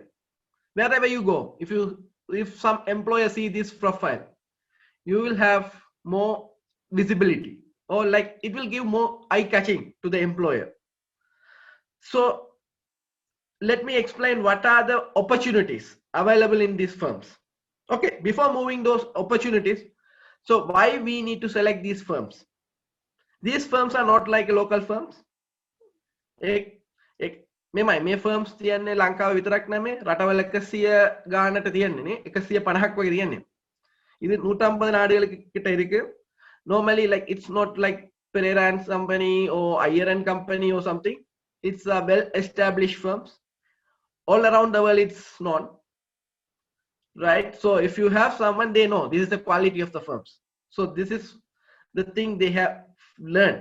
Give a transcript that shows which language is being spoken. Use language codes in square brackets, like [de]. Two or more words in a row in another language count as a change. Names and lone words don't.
[en] Wherever you go, if some employer see this profile, you will have more visibility, or like it will give more eye-catching to the employer. So let me explain what are the opportunities available in these firms. Okay, before moving those opportunities, so why we need to select these firms? These firms are not like local firms. [si] මේ firms තියන්නේ ලංකාව විතරක් නෙමෙයි, රටවල 100 ගානට තියන්නේ නේ, 150ක් වගේ තියන්නේ. [ta] இது 150 நாடுகளுக்கு கிட்ட இருக்கு. [en] Normally, like it's not like Pereira and Company or Iyer and Company or something. It's a well-established firms. All around the world, it's known, right? So if you have someone, they know this is the quality of the firms. So this is the thing they have learned.